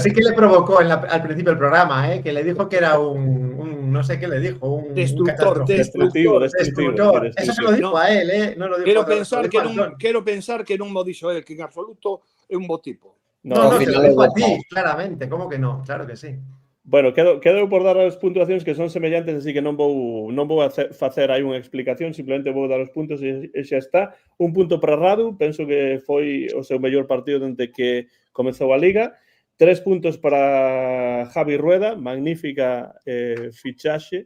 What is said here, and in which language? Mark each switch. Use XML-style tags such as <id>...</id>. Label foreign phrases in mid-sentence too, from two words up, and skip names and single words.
<es>sí que le provocó al principio del programa, que le dijo que era un no sé qué le dijo, un destructor. Destructor. Eso se lo dijo a él, no lo dijo</es> <gl>Quiero pensar que non mo dixo él, que en absoluto é un bo tipo.</gl> <es>No, se lo dijo a ti, claramente. ¿Cómo que no? Claro que sí.</es> <gl>Bueno, quedo por dar as puntuacións que son semellantes, así que non vou facer aí unha explicación, simplemente vou dar os puntos e xa está. Un punto para Radu, penso que foi o seu mellor partido dende que comezou a Liga. 3 puntos para Javi Rueda, magnífica fichaxe.</gl>